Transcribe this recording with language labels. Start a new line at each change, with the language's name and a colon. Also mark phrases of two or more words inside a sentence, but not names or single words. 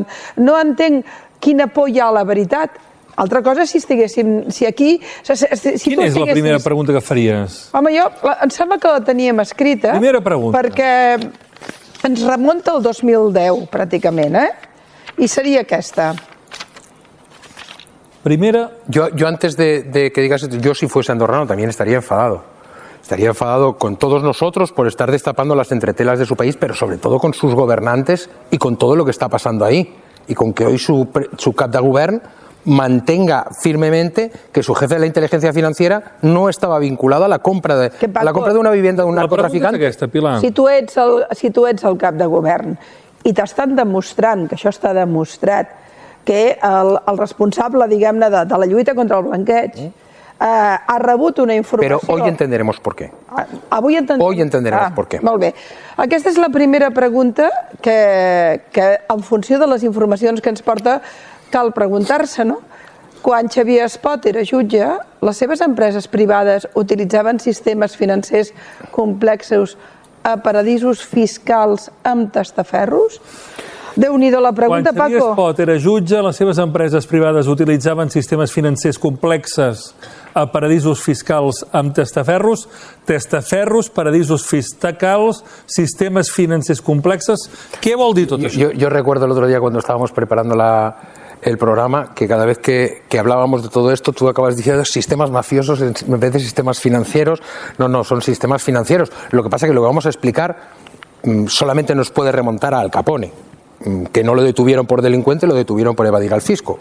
Catalan: No entenc quina por hi ha a la veritat. Altra cosa si estiguéssim... Quina és la primera pregunta que faries? Home, em sembla que la teníem escrita. Primera pregunta. Perquè ens remunta al 2010, pràcticament, I seria aquesta. Primera...
Spanish: Yo antes de que digas esto, yo si fuese andorrano también estaría enfadado. Estaría enfadado con todos nosotros por estar destapando las entretelas de su país, pero sobre todo con sus gobernantes y con todo lo que está pasando ahí. Y con que hoy su Cap de Govern mantenga firmemente que su jefe de la inteligencia financiera no estava vinculado a la compra de una vivienda
Catalan: d'un narcotraficant.
Spanish: Si tu ets el Cap de Govern i t'estan demostrant, que això està demostrat, que el responsable, diguem-ne, de la lluita contra el blanqueig ha rebut una informació... Però hoy entenderemos por qué. Hoy entenderemos por qué.
Catalan: Molt bé. Aquesta és la primera pregunta que en funció de les informacions que ens porta cal preguntar-se, no? Quan Xavier Espot era jutge, les seves empreses privades utilitzaven sistemes financers complexos a paradisos fiscals amb testaferros? Déu-n'hi-do la pregunta, Quan Xavier Paco. Espot era jutge, les seves empreses privades utilitzaven sistemes financers complexes a paradisos fiscals amb testaferros, paradisos fiscals, sistemes financers complexes. ¿Qué vol dir tot això?
Spanish: Yo recuerdo el otro día cuando estábamos preparando el programa que cada vez que hablábamos de todo esto tú acabas diciendo sistemas mafiosos en vez de sistemas financieros. No, son sistemas financieros. Lo que pasa es que lo que vamos a explicar solamente nos puede remontar a Al Capone, que no lo detuvieron por delincuente, lo detuvieron por evadir al fisco.